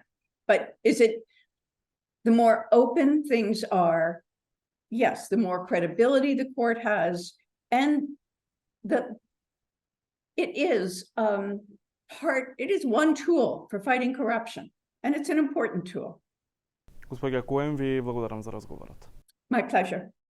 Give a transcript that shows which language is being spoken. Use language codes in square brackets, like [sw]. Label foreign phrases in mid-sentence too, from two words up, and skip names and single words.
[en] But the more open things are, yes, the more credibility the court has, and it is one tool for fighting corruption, and it's an important tool. [mk] Госпоѓа Коен, ви благодарам за разговорот. [en] My pleasure.